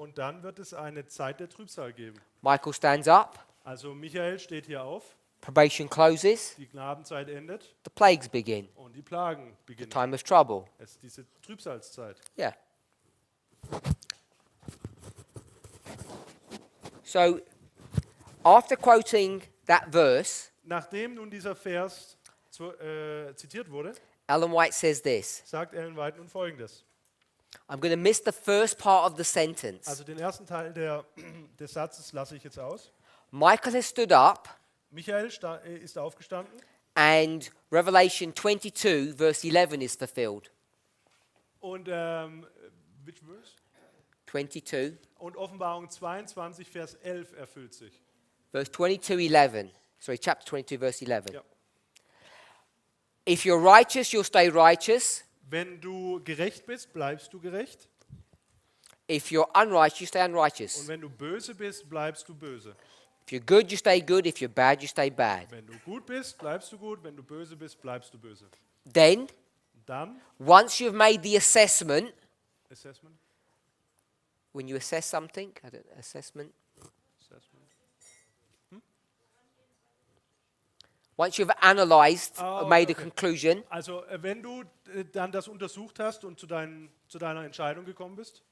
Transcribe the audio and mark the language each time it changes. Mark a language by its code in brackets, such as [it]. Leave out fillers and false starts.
[de] und dann wird es eine Zeit der Trübsal geben. [en] Michael stands up, [de] Also Michael steht hier auf, [en] probation closes, [de] die Gnadenzeit endet [en] the plagues begin, [de] und die Plagen [en] the [de] beginnen. [en] time of trouble. [de] Es ist diese Trübsalzeit. [en] Yeah. So, after quoting that verse, [de] Nachdem nun dieser Vers zitiert wurde, [en] Ellen White says this. [de] sagt Ellen White nun Folgendes. [en] I'm going to miss the first part of the sentence. [de] Also den ersten Teil des Satzes lasse ich jetzt aus. [en] Michael has stood up, [de] Michael ist aufgestanden [en] and Revelation 22, verse 11 is fulfilled. und which verse? 22, [de] Und Offenbarung 22, Vers 11 erfüllt sich. [en] verse 22, 11. Sorry, chapter 22, verse 11. [de] Ja. [en] If you're righteous, you'll stay righteous. [de] Wenn du gerecht bist, bleibst du gerecht. [en] If you're unrighteous, you stay [de] Und [en] unrighteous. [de] wenn du böse bist, bleibst du böse. [en] If you're good, you stay good. If you're bad, you stay bad. [de] Wenn du gut bist, bleibst du gut. Wenn du böse bist, bleibst du böse. [en] Then, [de] Dann, [en] once you've made the assessment, Assessment, when you assess something, assessment. Once you've analyzed or made a okay. conclusion, [de] Also wenn du dann das untersucht hast und zu deiner Entscheidung gekommen bist,